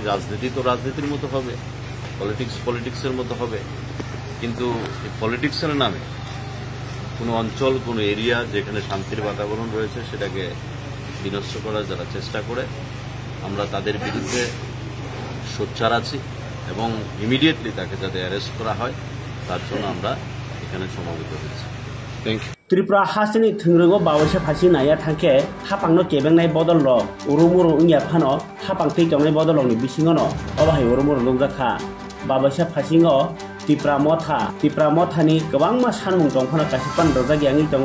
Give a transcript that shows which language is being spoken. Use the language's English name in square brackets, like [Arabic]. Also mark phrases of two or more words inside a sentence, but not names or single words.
[Bangla] রাজনীতি তো রাজনীতির মতো হবে, পলিটিক্সের মতো হবে, কিন্তু এই পলিটিক্সের নামে কোনো অঞ্চল, কোনো এরিয়া যেখানে শান্তির বাতাবরণ রয়েছে সেটাকে বিনষ্ট করার যারা চেষ্টা করে, আমরা তাদের বিরুদ্ধে সোচ্চার আছি এবং ইমিডিয়েটলি তাকে যাতে অ্যারেস্ট করা হয় তার জন্য আমরা এখানে সমবেত হয়েছি। [English] thank you. [Kok Borok] त्रिपुरा हासिनि थोंग्रोगो बावैसो फासि नाया थांखे हापांनो केबेंनाय बदल रो उरुमुरु उंया फानो हापां थैथंनाय बदलनि बिसिङनो अबाहाय उरुमुरु लुंजाखा बावैसो फासिङो तिप्रा मथानि गोबांमा सानमुं दंफाना कासिपान रोजागियाङै दङ।